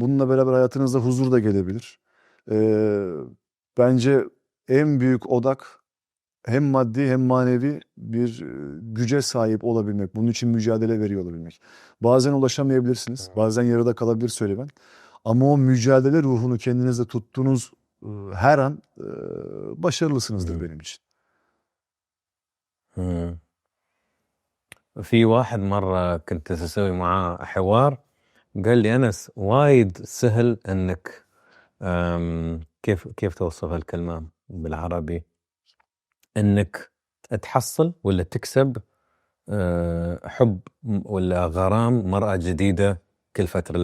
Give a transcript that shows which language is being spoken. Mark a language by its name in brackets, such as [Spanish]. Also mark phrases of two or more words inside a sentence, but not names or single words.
[Turkish] Bununla beraber hayatınıza huzur da gelebilir. E, Bence en büyük odak hem maddi hem manevi bir güce sahip olabilmek. Bunun için mücadele veriyor olabilmek. Bazen ulaşamayabilirsiniz. Bazen yarıda kalabilir serüven. Ama o mücadele ruhunu kendinizde tuttuğunuz her an başarılısınızdır مم. benim için. مم. [Arabic] في واحد مرة كنت أسوي معاه حوار، قال لي أنس وايد سهل إنك كيف توصف الكلمة بالعربي، إنك تحصل ولا تكسب حب ولا غرام مرأة جديدة كل فترة.